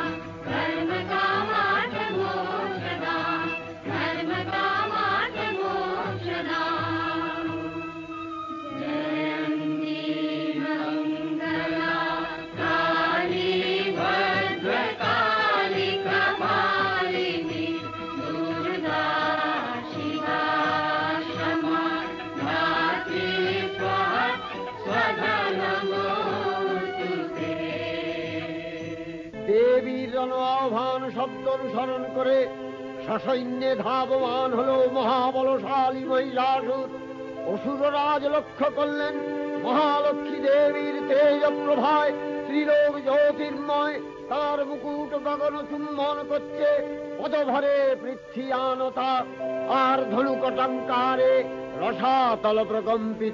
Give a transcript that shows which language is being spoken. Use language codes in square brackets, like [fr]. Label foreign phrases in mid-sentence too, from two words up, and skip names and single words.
[sa] धर्मकामार्थमोक्षदा धर्मकामार्थमोक्षदा जयन्ती मङ्गला काली भद्रकाली कपालिनी दुर्गा शिवा क्षमा धात्री स्वाहा स्वधा नमोऽस्तु ते। [bn] দেবীর জন আহ্বান শব্দ অনুসরণ করে সসৈন্যে ধাবমান হলো মহাবলশালী মহিষাসুর। অসুররাজ লক্ষ্য করলেন মহালক্ষ্মী দেবীর তেজ প্রভায় ত্রিলোক জ্যোতির্ময়, তার মুকুট গগন চুম্বন করছে, পদভরে পৃথ্বীয়ানতা আর ধনুকটঙ্কারে রসাতল প্রকম্পিত।